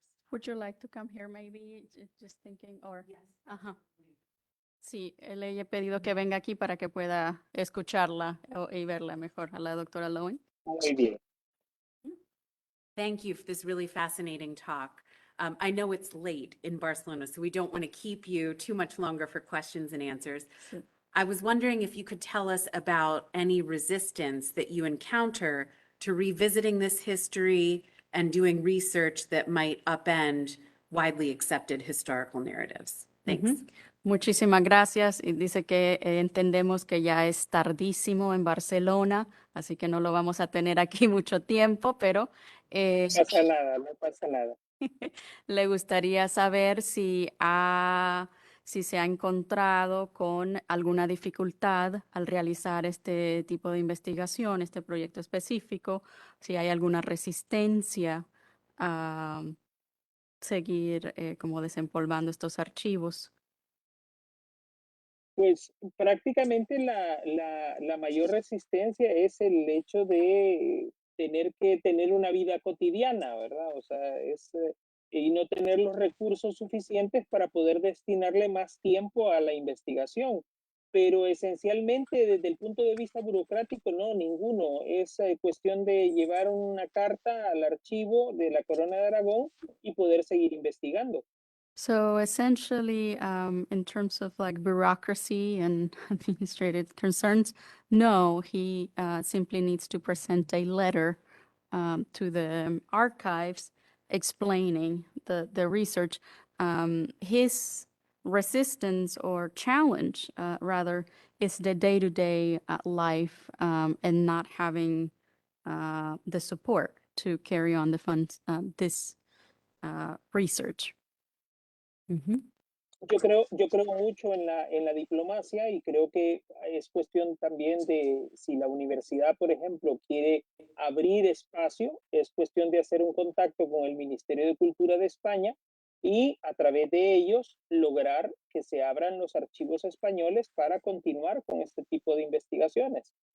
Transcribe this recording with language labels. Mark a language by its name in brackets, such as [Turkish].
[English] Would you like to come here maybe? Just thinking, or? Yes. Ajá. [Spanish] Sí, le he pedido que venga aquí para que pueda escucharla y verla mejor a la doctora Lowen. Muy bien. [English] Thank you for this really fascinating talk. I know it's late in Barcelona, so we don't want to keep you too much longer for questions and answers. Sure. I was wondering if you could tell us about any resistance that you encounter to revisiting this history and doing research that might upend widely accepted historical narratives. Thanks. [Spanish] Muchísimas gracias. Y dice que entendemos que ya es tardísimo en Barcelona, así que no lo vamos a tener aquí mucho tiempo, pero No pasa nada, no pasa nada. le gustaría saber si se ha encontrado con alguna dificultad al realizar este tipo de investigación, este proyecto específico, si hay alguna resistencia a seguir como desempolvando estos archivos. Pues prácticamente la mayor resistencia es el hecho de tener que tener una vida cotidiana, ¿verdad? O sea, y no tener los recursos suficientes para poder destinarle más tiempo a la investigación. Pero esencialmente desde el punto de vista burocrático, no, ninguno. Es cuestión de llevar una carta al archivo de la Corona de Aragón y poder seguir investigando. [English] So essentially, in terms of like bureaucracy and administrative concerns, no, he simply needs to present a letter to the archives explaining the research. His resistance or challenge, rather, is the day-to-day life and not having the support to carry on the funds, this research. [Spanish] Yo creo mucho en la diplomacia y creo que es cuestión también de si la universidad, por ejemplo, quiere abrir espacio, es cuestión de hacer un contacto con el Ministerio de Cultura de España y a través de ellos lograr que se abran los archivos españoles para continuar con este tipo de investigaciones.